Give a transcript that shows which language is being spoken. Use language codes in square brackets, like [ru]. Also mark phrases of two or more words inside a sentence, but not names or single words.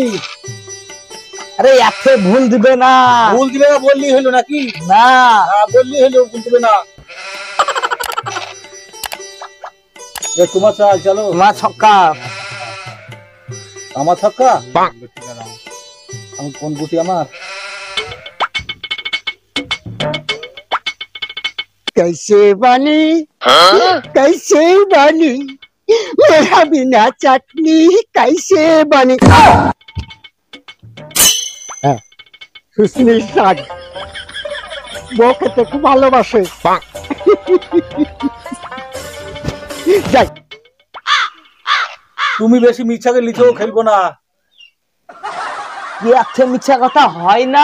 [bn] আরে এতে ভুল দিবে না। ভুল দিবে না বললি হইলো নাকি? না বললি হইলো, ভুল দিবে না। তোমার চাল, চলো। তোমার ছক্কা। আমার ছক্কা। আমি কোন গুটি আমার? [hi] कैसे बनी कैसे बनी मेरा बिना चटनी कैसे बनी [bn] সুস্মির শাক বউ খেতে খুব ভালোবাসে। যাই তুমি বেশি মিছাকে লিখেও খেলবো না। এতে মিথ্যা কথা হয় না।